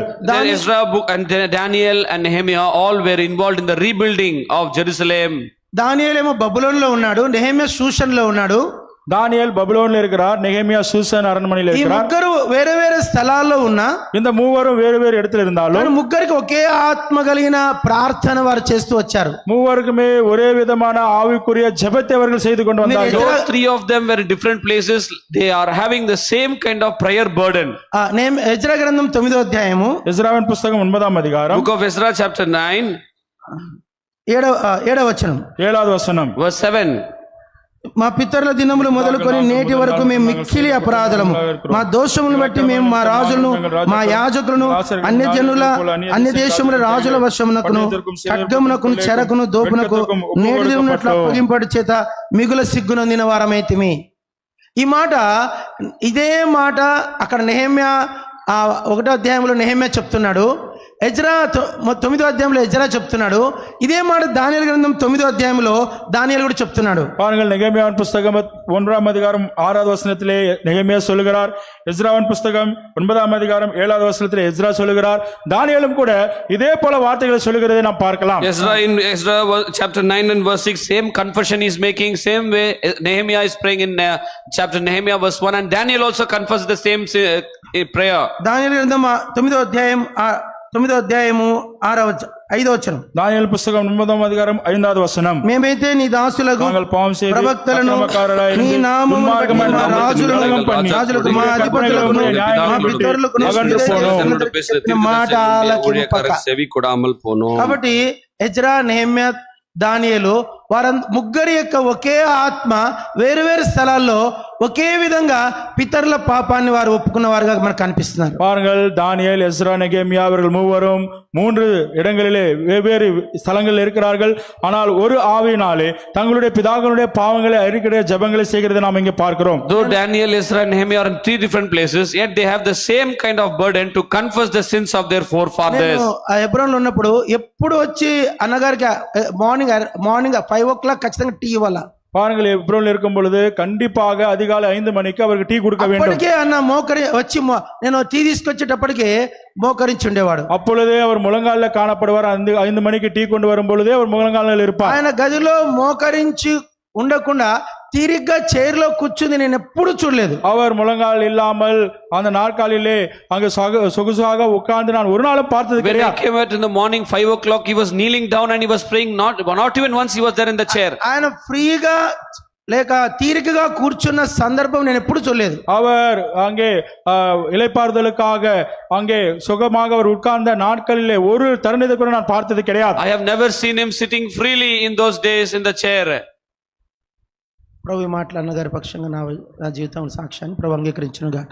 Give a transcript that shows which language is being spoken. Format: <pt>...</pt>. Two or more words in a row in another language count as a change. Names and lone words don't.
<en>then Ezra book and Daniel and Nehemiah all were involved in the rebuilding of Jerusalem.</en> <te>దానియేలేమో బబులోనులో ఉన్నాడు, నెహెమ్యా షూషన్లో ఉన్నాడు.</te> <ta>தானியேல் பபிலோனில் இருக்கிறார், நெகேமியா சூசன் அரண்மனையில்</ta> <te>ఈ</te> <ta>இருக்கிறார்.</ta> <te>ముగ్గురు వేరే వేరే స్థలాల్లో ఉన్నా</te> <ta>இந்த மூவரும் வேறு வேறு இடத்துல இருந்தாலும்</ta> <te>కానీ ముగ్గురికి ఒకే ఆత్మ కలిగిన ప్రార్థన వారు చేస్తూ వచ్చారు.</te> <ta>மூவருக்குமே ஒரே விதமான ஆவிக்குரிய ஜெபத்தை அவர்கள் செய்து கொண்டு வந்தார்கள்.</ta> <en>Though three of them were in different places, they are having the same kind of prayer burden.</en> <te>ఎజ్రా గ్రంథం 9వ అధ్యాయము</te> <ta>எஸ்ராவின் புஸ்தகம் 9ஆம் அதிகாரம்</ta> <en>Book of Ezra chapter 9</en> <te>ఏడవ వచనం,</te> <ta>7வது வசனம்.</ta> <en>verse 7.</en> <te>మా పితరుల దినములు మొదలుకొని నేటి వరకు మేము మిక్కిలి అపరాధులము, మా దోషములను బట్టి మేము మా రాజులను మా యాజకులను అన్య దేశముల రాజుల వశమునకును ఖడ్గమునకును చెరకును దోపునకు నేటి ఉన్నట్లు అప్పగింపడి చేత మిగుల సిగ్గునొందిన వారమైతిమి. ఈ మాట, ఇదే మాట అక్కడ నెహెమ్యా 1వ అధ్యాయంలో నెహెమ్యా చెప్తున్నాడు, ఎజ్రా 9వ అధ్యాయంలో ఎజ్రా చెప్తున్నాడు. ఇదే మాట దానియేలు గ్రంథం 9వ అధ్యాయంలో దానియేలు కూడా చెప్తున్నాడు.</te> <ta>பாருங்கள், நெகேமியாவின் புஸ்தகம் 1ஆம் அதிகாரம் 6வது வசனத்திலே நெகேமியா சொல்லுகிறார், எஸ்ராவின் புஸ்தகம் 9ஆம் அதிகாரம் 7வது வசனத்திலே எஸ்ரா சொல்லுகிறார், தானியேலும் கூட இதே போல வார்த்தைகளை சொல்லுகிறதை நாம் பார்க்கலாம்.</ta> <en>Ezra in Ezra chapter 9 and verse 6, same confession is making, same way Nehemiah is praying in chapter Nehemiah verse 1, and Daniel also confessed the same prayer.</en> <te>దానియేలు గ్రంథం 9వ అధ్యాయం 9వ అధ్యాయము 5వ వచనం,</te> <ta>தானியேல் புஸ்தகம் 9ஆம் அதிகாரம் 5வது வசனம்.</ta> <te>మేమైతే నీ దాసులకు</te> <ta>நாங்கள் பாவம் செய்து</ta> <te>ప్రవక్తలను అక్రమకారులై నీ నామమును బట్టి దుర్మార్గమైన మా రాజులను కలగం పండి, రాజులకు మా అధిపతులకును మా పితరులకును చెప్పిన మాట ఆలకింపక.</te> <ta>செவி கொடாமல் போனோம்.</ta> <te>కాబట్టి ఎజ్రా, నెహెమ్యా, దానియేలు వారు ముగ్గురి యొక్క ఒకే ఆత్మ వేరు వేరు స్థలాల్లో ఒకే విధంగా పితరుల పాపాన్ని వారు ఒప్పుకున్న వారుగా మనకు కనిపిస్తున్నారు.</te> <ta>பாருங்கள், தானியேல், எஸ்ரா, நெகேமியா அவர்கள் மூவரும் 3 இடங்களிலே வெவ்வேறு ஸ்தலங்களில் இருக்கிறார்கள். ஆனால் ஒரு ஆவியினாலே தங்களுடைய பிதாக்களுடைய பாவங்களை அறிக்கிற ஜெபங்களை செய்கிறதை நாம் இங்கே பார்க்கிறோம்.</ta> <en>Though Daniel, Ezra and Nehemiah are in 3 different places, yet they have the same kind of burden to confess the sins of their forefathers.</en> <te>హెబ్రోన్లో ఉన్నప్పుడు ఎప్పుడు వచ్చి అన్నగారికి</te> <en>morning 5 o'clock</en> <te>ఖచ్చితంగా టీ ఇవ్వాలా.</te> <ta>பாருங்கள், எப்ரோனில் இருக்கும் பொழுது கண்டிப்பாக அதிகாலை 5 மணிக்கு அவருக்கு டீ கொடுக்க வேண்டும்.</ta> <te>అప్పటికే అన్న మోకరి వచ్చి నేను టీ తీసుకొచ్చేటప్పటికే మోకరించి ఉండేవాడు.</te> <ta>அப்பொழுதே அவர் முழங்காலில் காணப்படுவார். 5 மணிக்கு டீ கொண்டு வரும் பொழுதே அவர் முழங்காலில் இருப்பார்.</ta> <te>ఆయన గదిలో మోకరించి ఉండకుండా తీరిగ్గా చైర్లో కూర్చుంది నేను ఎప్పుడు చూడలేదు.</te> <ta>அவர் முழங்கால் இல்லாமல் அந்த நாற்காலிலே அங்கு சொகுசாக உட்கார்ந்து நான் ஒரு நாளும் பார்த்தது</ta> <en>When he</en> <ta>கிடையாது.</ta> <en>came out in the morning 5 o'clock, he was kneeling down and he was praying. Not even once he was there in the chair.</en> <te>ఆయన ఫ్రీగా లేక తీరికగా కూర్చున్న సందర్భం నేను ఎప్పుడు చూడలేదు.</te> <ta>அவர் அங்கே இளைப்பாறுதலுக்காக அங்கே சுகமாக அவர் உட்கார்ந்த நாட்களிலே ஒரு தருணத்தை கூட நான் பார்த்தது கிடையாது.</ta> <en>I have never seen him sitting freely in those days in the chair.</en> <te>ప్రభు ఈ మాటలు అన్నగారి పక్షంగా నా జీవితం సాక్ష్యాన్ని ప్రభు అంగీకరించును గాక.</te>